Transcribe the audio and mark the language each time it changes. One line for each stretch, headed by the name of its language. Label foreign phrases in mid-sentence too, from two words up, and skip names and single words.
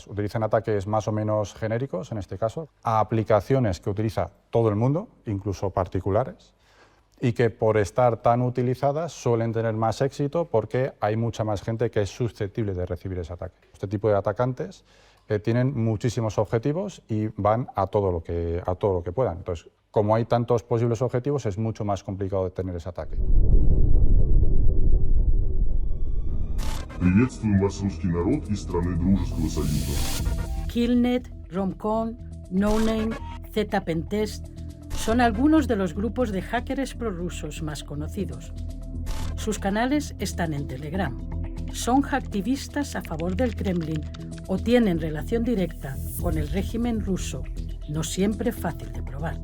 Spanish: Utilizan ataques más o menos genéricos, en este caso, a aplicaciones que utiliza todo el mundo, incluso particulares, y que por estar tan utilizadas suelen tener más éxito porque hay mucha más gente que es susceptible de recibir ese ataque. Este tipo de atacantes tienen muchísimos objetivos y van a todo lo que puedan. Entonces, como hay tantos posibles objetivos, es mucho más complicado detener ese ataque.
Russian: Приветствуем вас, русский народ из страны Дружеского Союза.
Spanish: Killnet, Romcom, NoName, ZPentest son algunos de los grupos de hackers prorrusos más conocidos. Sus canales están en Telegram. Son hacktivistas a favor del Kremlin o tienen relación directa con el régimen ruso, no siempre fácil de probar.